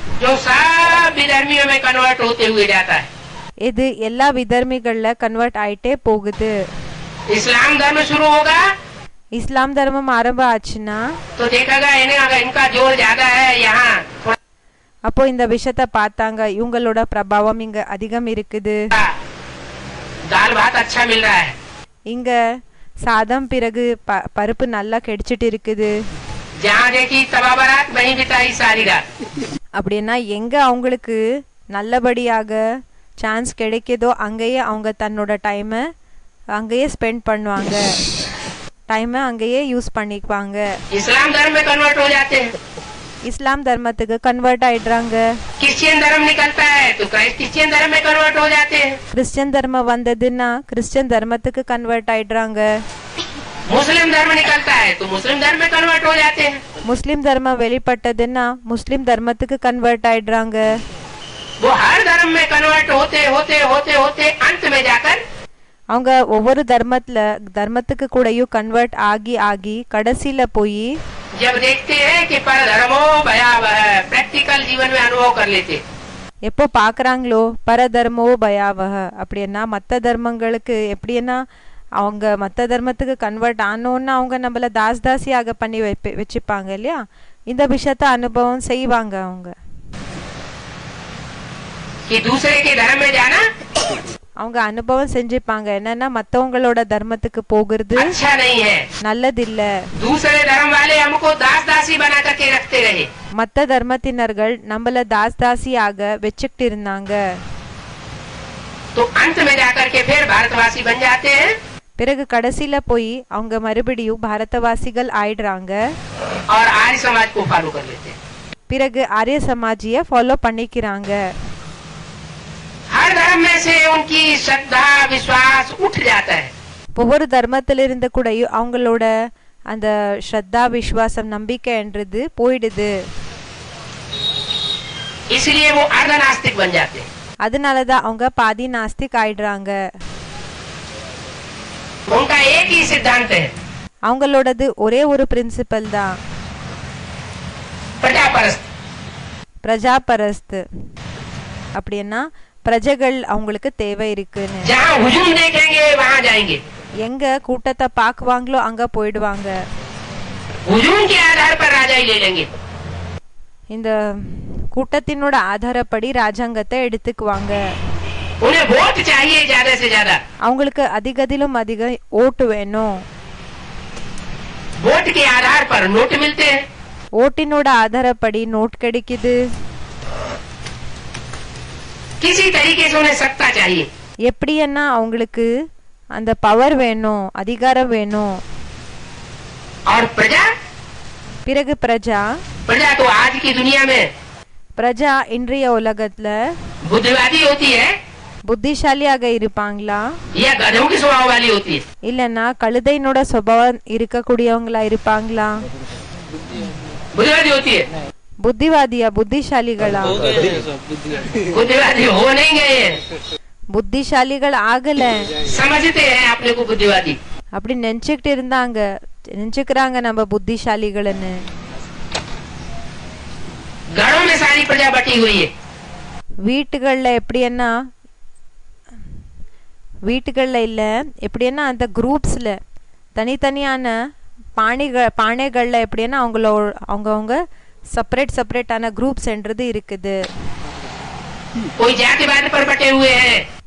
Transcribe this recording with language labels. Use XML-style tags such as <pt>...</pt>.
<hi>जो सब विधर्मियों में कन्वर्ट होते हुए जाता है।</hi> <ta>இது எல்லா விதர்மிகள்ல கன்வெர்ட் ஆயிட்டே போகுது</ta> <hi>इस्लाम धर्म शुरू होगा</hi> <ta>இஸ்லாம் தர்மம் ஆரம்பம் ஆச்சுன்னா</ta> <hi>तो देखेगा इन्हें अगर इनका जोर ज्यादा है यहाँ</hi> <ta>அப்போ இந்த விஷயத்த பார்த்தாங்க இவங்களோட பிரபாவம் இங்க அதிகம் இருக்குது</ta> <hi>दाल भात अच्छा मिल रहा है,</hi> <ta>இங்க சாதம் பிறகு பருப்பு நல்லா கிடைச்சிட்டு இருக்குது</ta> <hi>जहाँ देखी तबा बारात वहीं बिताई सारी रात।</hi> <ta>அப்படின்னா எங்க அவங்களுக்கு நல்லபடியாக சான்ஸ் கிடைக்குதோ அங்கேயே அவங்க தன்னோட டைமை அங்கேயே ஸ்பெண்ட் பண்ணுவாங்க டைமை அங்கேயே யூஸ் பண்ணிக்குவாங்க.</ta> <hi>इस्लाम धर्म में कन्वर्ट हो जाते हैं,</hi> <ta>இஸ்லாம் தர்மத்துக்கு கன்வெர்ட் ஆயிடுறாங்க.</ta> <hi>क्रिश्चियन धर्म निकलता है तो क्रिश्चियन धर्म में कन्वर्ट हो जाते हैं,</hi> <ta>கிறிஸ்டியன் தர்மம் வந்ததுன்னா கிறிஸ்டியன் தர்மத்துக்கு கன்வெர்ட் ஆயிடுறாங்க.</ta> <hi>मुस्लिम धर्म निकलता है तो मुस्लिम धर्म में कन्वर्ट हो जाते हैं.</hi> <ta>முஸ்லிம் தர்மம் வெளிப்பட்டதுன்னா முஸ்லிம் தர்மத்துக்கு கன்வெர்ட் ஆயிடுறாங்க.</ta> <hi>वो हर धर्म में कन्वर्ट होते होते होते होते अंत में जाकर</hi> <ta>அவங்க ஒவ்வொரு தர்மத்துக்கு கூடயும் கன்வெர்ட் ஆகி ஆகி கடைசியில போய்</ta> <hi>जब देखते हैं कि पर धर्मो भयावह प्रैक्टिकल जीवन में अनुभव कर लेते,</hi> <ta>எப்போ பாக்குறாங்களோ பரதர்மோ பயாவக அப்படின்னா மற்ற தர்மங்களுக்கு எப்படின்னா அவங்க மற்ற தர்மத்துக்கு கன்வெர்ட் ஆனோன்னா அவங்க நம்மள தாசியாக பண்ணி வச்சுப்பாங்க இல்லையா, இந்த விஷயத்த அனுபவம் செய்வாங்க. அவங்க</ta> <hi>कि दूसरे के धर्म में जाना</hi> <ta>அவங்க அனுபவம் செஞ்சுப்பாங்க. என்னன்னா மத்தவங்களோட தர்மத்துக்கு போகிறது</ta> <hi>अच्छा नहीं है,</hi> <ta>நல்லதில்ல.</ta> <hi>दूसरे धर्म वाले हमको दास दासी बना करके रखते रहे,</hi> <ta>மற்ற தர்மத்தினர்கள் நம்மள தாசியாக வச்சுக்கிட்டு இருந்தாங்க.</ta> <hi>तो अंत में जाकर के फिर भारतवासी बन जाते हैं</hi> <ta>பிறகு கடைசியில போய் அவங்க மறுபடியும் பாரதவாசிகள் ஆயிடுறாங்க.</ta> <hi>और आर्य समाज को फॉलो कर लेते हैं.</hi> <ta>பிறகு ஆரிய சமாஜிய ஃபாலோ பண்ணிக்கிறாங்க.</ta> <hi>हर धर्म में से उनकी श्रद्धा विश्वास उठ जाता है,</hi> <ta>ஒவ்வொரு தர்மத்திலிருந்து கூட அவங்களோட அந்த ஸ்ரத்தா விசுவாசம் நம்பிக்கைன்றது போயிடுது.</ta> <hi>इसलिए वो अर्ध नास्तिक बन जाते हैं.</hi> <ta>அதனாலதான் அவங்க பாதி நாஸ்திக் ஆயிடுறாங்க.</ta> <hi>उनका एक ही सिद्धांत है,</hi> <ta>அவங்களோடது ஒரே ஒரு பிரின்சிபல் தான்,</ta> <hi>प्रजापरस्त.</hi> <ta>பிரஜாபரஸ்து. அப்படின்னா பிரஜைகள் அவங்களுக்கு தேவை இருக்குன்னு.</ta> <hi>जहाँ हुजूम देखेंगे वहाँ जाएंगे,</hi> <ta>எங்க கூட்டத்தை பாக்குவாங்களோ அங்க போயிடுவாங்க.</ta> <hi>हुजूम के आधार पर राजा ही ले लेंगे.</hi> <ta>இந்த கூட்டத்தினோட ஆதாரப்படி ராஜாங்கத்தை எடுத்துக்குவாங்க.</ta> <hi>उन्हें वोट चाहिए ज्यादा से ज्यादा,</hi> <ta>அவங்களுக்கு அதிகதிலும் அதிக ஓட்டு வேணும்.</ta> <hi>वोट के आधार पर नोट मिलते हैं,</hi> <ta>ஓட்டினோட ஆதாரப்படி நோட் கிடைக்குது.</ta> <hi>किसी तरीके से उन्हें सत्ता चाहिए.</hi> <ta>எப்படின்னா அவங்களுக்கு அந்த பவர் வேணும், அதிகாரம் வேணும்.</ta> <hi>और प्रजा,</hi> <ta>பிறகு பிரஜா</ta> <hi>प्रजा तो आज की दुनिया में</hi> <ta>பிரஜா இன்றைய உலகத்துல</ta> <hi>बुद्धिवादी होती है</hi> <ta>புத்திசாலியாக இருப்பாங்களா</ta> <hi>या गधों की स्वभाव वाली होती है.</hi> <ta>இல்லன்னா கழுதையினோட சுபாவம் இருக்கக்கூடியவங்களா இருப்பாங்களா?</ta> <hi>बुद्धिवादी होती है,</hi> <ta>புத்திவாதியா புத்திசாலிகளா?</ta> <hi>बुद्धिवादी हो नहीं गए,</hi> <ta>புத்திசாலிகள் ஆகல.</ta> <hi>समझते हैं अपने को बुद्धिवादी.</hi> <ta>அப்படி நினைச்சுக்கிட்டு இருந்தாங்க, நினைச்சுக்கிறாங்க நம்ம புத்திசாலிகள்னு.</ta> <hi>घरों में सारी प्रजा बटी हुई है,</hi> <ta>வீட்டுகள்ல எப்படின்னா வீட்டுகள்ல இல்ல எப்படின்னா அந்த குரூப்ஸ்ல தனித்தனியான பானைகள்ல எப்படின்னா அவங்கவுங்க செப்பரேட்டான குரூப்ஸ்ன்றது இருக்குது.</ta> <hi>कोई जातिवाद पर बटे हुए हैं,</hi>